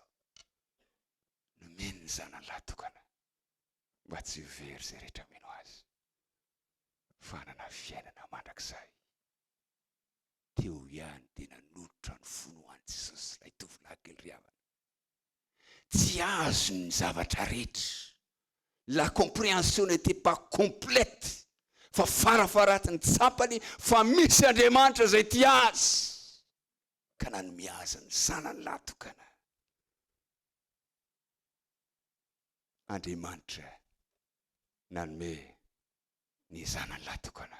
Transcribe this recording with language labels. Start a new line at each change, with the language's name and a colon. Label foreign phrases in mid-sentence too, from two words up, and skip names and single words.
Malagasy: Nomeny ny zanany lahy tokana mba tsy very izay rehetra mino azy, fa hanana fiainana mandrakizay. Teo ihany dia nanolotra ny fony ho an'i Jesosy ilay tovolahy kely riavana. Tsy azo ny zavatra rehetra.
French: La compréhension n'était pas complète.
Malagasy: Fa farafaratin'ny tsapany fa misy Andriamanitra izay tia azy, ka nanome azy ny zanany lahy tokana. Andriamanitra nanome ny zanany lahy tokana.